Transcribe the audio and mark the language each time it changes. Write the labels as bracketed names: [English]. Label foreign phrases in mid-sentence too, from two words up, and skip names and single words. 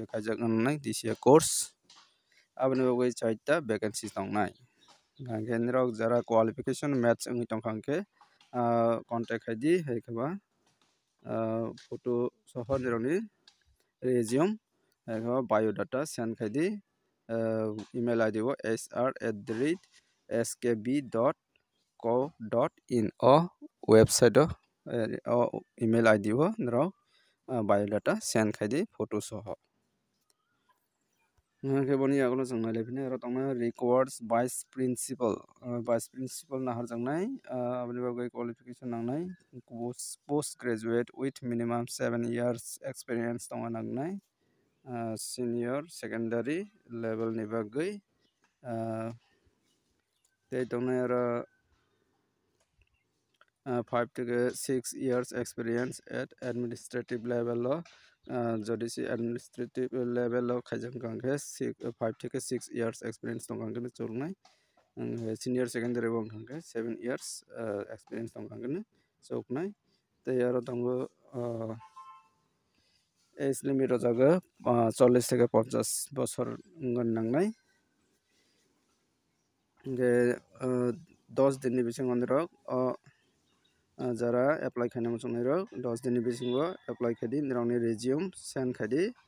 [Kok Borok] khaijak nangnai [English] DCA course [Kok Borok] aboni bagoi 4ta vacancy tongnai hingke nirok jara [English] qualification match [Kok Borok] ongoi tongkha contact khaidi haikaba photo soho nirokni resume biodata send khaidi [English] email id [Kok Borok] o hr@skb.co.in [English] website email id [Kok Borok] o nirok biodata send khaidi photo soho boni yagono chung nailefini aro tongnai records vice principal naharjaknai aboni bagoi qualification nangnai [English] post graduate with minimum 7 years experience [Kok Borok] tongna nangnai [English] senior secondary level [Kok Borok] ni bagai tei tongnai aro [English] 5 to 6 years experience at administrative level [Kok Borok] jodi si [English] administrative level [Kok Borok] khaijak kangkhe 5 থেকে 6 [English] years experience [Kok Borok] tongkangkhe chulnai [English] senior secondary [Kok Borok] bo kangkhe 7 [English] years experience [Kok Borok] tongkangkhe chuknai tei aro tongo [English] age limit [Kok Borok] o jaga 40 থেকে 50 bochor wngmani nangnai hingke 10 din ni bisingo nirok jara apply khainai muchungnai rok 10 din ni bisingo apply khaidi nirokni resume send khaidi